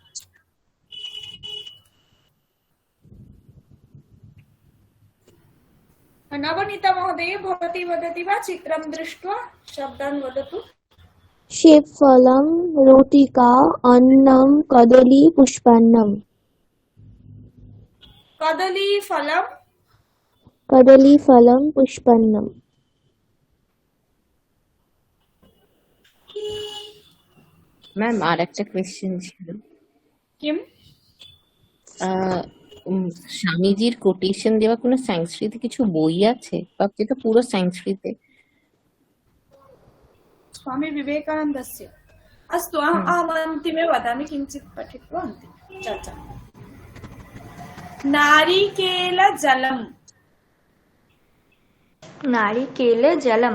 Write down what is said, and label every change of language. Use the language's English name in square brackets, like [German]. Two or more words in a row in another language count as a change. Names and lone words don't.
[Sanskrit] नवनीता महोदय, भवती वदति वा? चित्रं दृष्ट्वा शब्दान् वदतु। सेवफलम, रोटिका, अन्नम, कदली, पुष्पन्नम। कदलीफलम्, कदलीफलम, पुष्पन्नम। [Bangla] ম্যাম আর একটা কোয়েশ্চেন ছিল। [Sanskrit] किम्? [Bangla] স্বামীজির কোটেশন দেওয়া কোনো সংস্কৃতে কিছু বই আছে, বা যেটা পুরো সংস্কৃতে? [Sanskrit] स्वामी विवेकानन्दस्य। अस्तु, अहम् अन्तिमे वदामि, किञ्चित् पठित्वा अन्तिमे चर्चा। नारिकेलजलम्, नारिकेलजलम्,